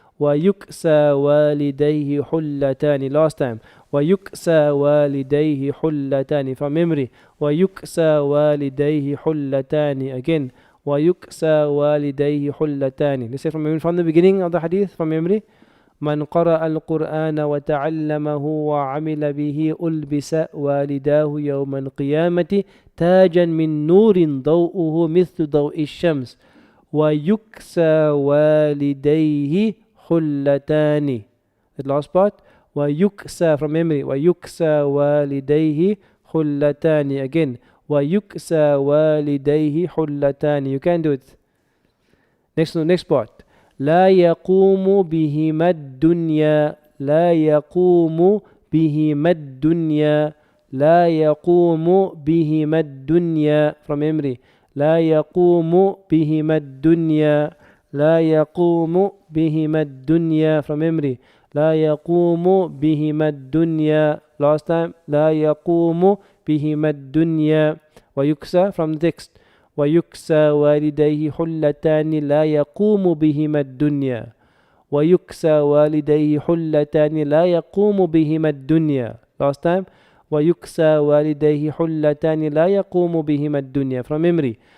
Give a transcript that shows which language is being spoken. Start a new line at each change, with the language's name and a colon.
Arabic: ويكسى والديه حلتان.
English: Last time.
Arabic: ويكسى والديه حلتان.
English: From memory.
Arabic: ويكسى والديه حلتان.
English: Again.
Arabic: ويكسى والديه حلتان.
English: Let's say from the beginning of the hadith, from memory.
Arabic: من قرأ القرآن وتعلمه وعمل به ألبس والداه يوم القيامة تاجا من نور ضوءه مثل ضوء الشمس ويكسى والديه حلتان.
English: The last part. ويكسى from memory.
Arabic: ويكسى والديه حلتان.
English: Again.
Arabic: ويكسى والديه حلتان.
English: You can do it. Next part.
Arabic: لا يقوم بهما الدنيا. لا يقوم بهما الدنيا. لا يقوم بهما الدنيا.
English: From memory.
Arabic: لا يقوم بهما الدنيا. لا يقوم بهما الدنيا.
English: From memory.
Arabic: لا يقوم بهما الدنيا.
English: Last time.
Arabic: لا يقوم بهما الدنيا.
English: ويكسى from the text.
Arabic: ويكسى والديه حلتان لا يقوم بهما الدنيا. ويكسى والديه حلتان لا يقوم بهما الدنيا.
English: Last time.
Arabic: ويكسى والديه حلتان لا يقوم بهما الدنيا.
English: From memory.